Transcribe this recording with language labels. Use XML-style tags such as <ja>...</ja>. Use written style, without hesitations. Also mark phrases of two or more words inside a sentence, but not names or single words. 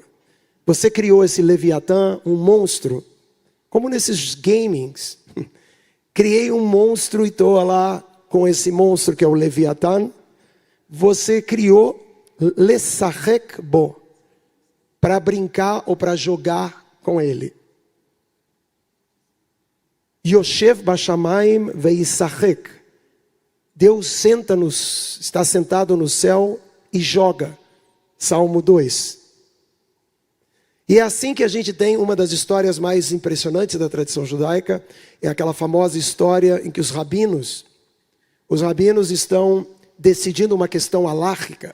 <pt>Você criou esse Leviatã, um monstro, como nesses gamings. Criei um monstro e estou lá com esse monstro que é o Leviatã. Você criou</pt> <he>לשחק בו,</he> <pt>para brincar ou para jogar com ele.</pt> <he>יושב בשמים וישחק.</he> <pt>Deus está sentado no céu e joga. Salmo 2. E é assim que a gente tem uma das histórias mais impressionantes da tradição judaica. É aquela famosa história em que os rabinos estão decidindo uma questão alárrica.</pt>